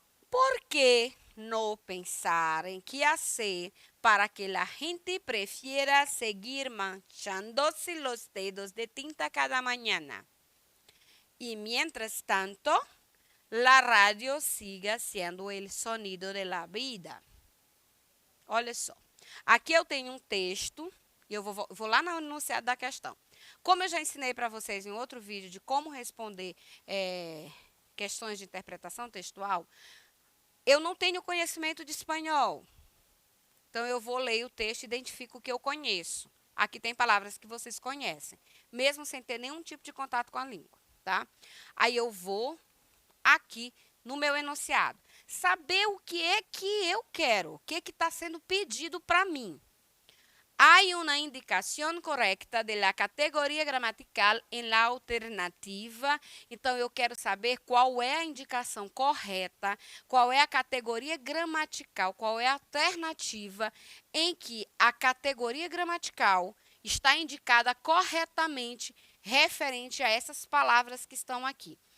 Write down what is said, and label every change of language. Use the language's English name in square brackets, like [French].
[Spanish] ¿Por qué no pensar en qué hacer para que la gente prefiera seguir manchándose los dedos de tinta cada mañana? Y mientras tanto, la radio siga sendo el sonido de la vida. [Portuguese] Olha só, aqui eu tenho um texto, e eu vou lá no enunciado da questão. Como eu já ensinei para vocês em outro vídeo de como responder questões de interpretação textual, eu não tenho conhecimento de espanhol. Então, eu vou ler o texto e identifico o que eu conheço. Aqui tem palavras que vocês conhecem, mesmo sem ter nenhum tipo de contato com a língua, tá? Aí eu vou aqui no meu enunciado saber o que é que eu quero, o que está sendo pedido para mim. [Spanish] Hay una indicación correcta de la categoria gramatical en la alternativa. [Portuguese] Então, eu quero saber qual é a indicação correta, qual é a categoria gramatical, qual é a alternativa em que a categoria gramatical está indicada corretamente referente a essas palavras que estão aqui.